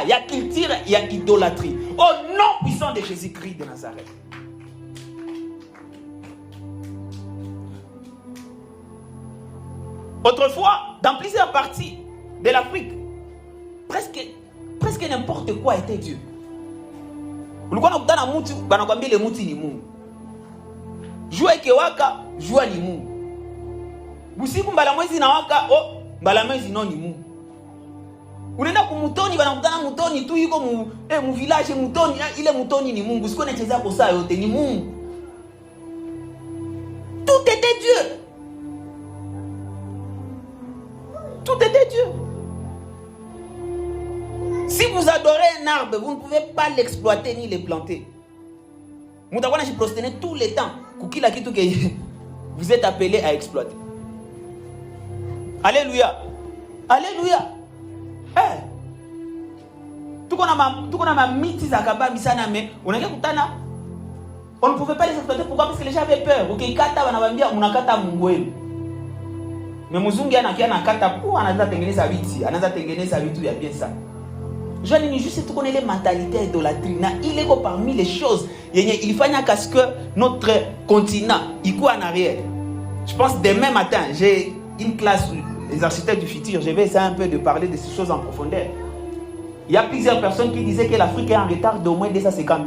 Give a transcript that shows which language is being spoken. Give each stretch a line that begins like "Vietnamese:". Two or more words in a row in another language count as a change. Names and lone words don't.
French: Il y a culture, il y a idolâtrie. Au nom puissant de Jésus-Christ de Nazareth. Autrefois, dans plusieurs parties de l'Afrique, presque n'importe quoi était Dieu.
Swahili: Ulikuwa unakutana na mtu banakwambia ile mtu ni Mungu. Jua ikewaka, jua ni Mungu. Busiku mbala mwezi na waka, mbala mwezi no ni Mungu. Unaenda kumutoni banakutana mutoni tu yuko mu village mutoni, ile mutoni ni Mungu. Siko nacheza kwa saa yote ni Mungu.
French: Tout était Dieu. Tout était Dieu. Si vous adorez un arbre, vous ne pouvez pas l'exploiter ni le planter. Mutawana je prosterner tout le temps pour
Swahili: kila kitu
French: que vous êtes appelé à exploiter. Alléluia. Alléluia.
Swahili: Eh. Tuko na ma miti za kabambi sana mais unaingia kutana
French: on ne pouvait pas les exploiter. Pourquoi? Parce que les gens avaient peur.
Swahili: Ukikata wanabambia unakata Mungu wenu. Mais mzungu anakia nakata pour anaanza tengeneza viti, anaanza tengeneza vitu vya bien sana.
French: Je ne juste tu connais les mentalités idolâtrie. Na il est parmi les choses il fanya qu'à ce que notre continent il court en arrière. Je pense demain matin, j'ai une classe les architectes du futur, je vais essayer un peu de parler de ces choses en profondeur. Il y a plusieurs personnes qui disaient que l'Afrique est en retard d'au moins 250 ans.